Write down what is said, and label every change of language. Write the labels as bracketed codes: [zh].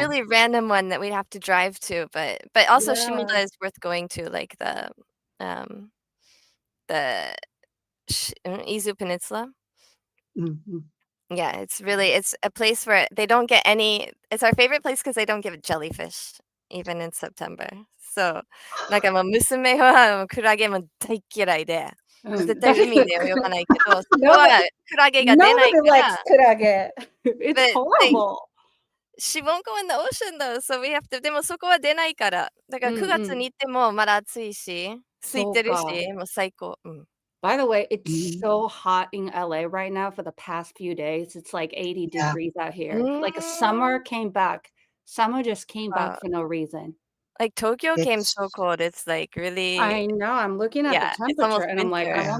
[en] really random one that we'd have to drive to, but also Shimoda is worth going to, like the Izu Peninsula. Yeah, it's a place where they don't get it's our favorite place because they don't give jellyfish even in September. [ja] So なんかもう娘はクラゲも大嫌いで、絶対海で泳がないけど、そこはクラゲが出ない [en] Nobody [ja] か [en] likes [ja] ら。 [en] kurage. It's horrible. she won't go in the ocean though, so we have to [ja] でもそこは出ないから。だから9月に行ってもまだ暑いし、空いてるし、もう最高。 [en] By the way, it's so hot in LA right now for the past few days. It's like 80 degrees out here. Like summer just came back for no reason. Like Tokyo came so cold. It's like really. I know. I'm looking at the it's almost temperature and I'm like, I